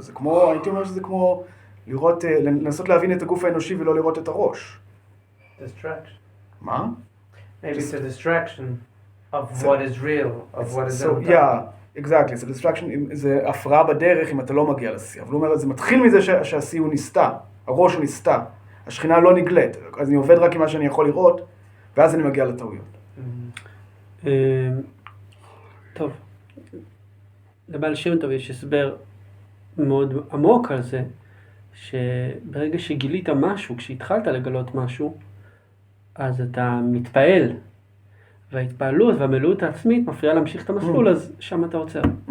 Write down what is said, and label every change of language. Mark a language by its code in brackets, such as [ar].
[he] זה כמו, הייתי אומר שזה כמו לראות, לנסות להבין את הגוף האנושי ולא לראות את הראש. [en] Distraction. [he] מה? [en] Maybe it's a distraction of what is real, of what is in Yeah, exactly. [he] זה distraction, זה הפרעה בדרך אם אתה לא מגיע לשיא. אבל הוא אומר, זה מתחיל מזה שהשיא הוא נסתה, הראש הוא נסתה, השכינה לא נגלית. אז אני עובד רק עם מה שאני יכול לראות, ואז אני מגיע לטעויות. טוב, לבעל שם טוב יש הסבר מאוד עמוק על זה, שברגע שגילית משהו, כשהתחלת לגלות משהו, אז אתה מתפעל, וההתפעלות והמילאות העצמית מפריעה להמשיך את המסלול, אז שם אתה עוצר.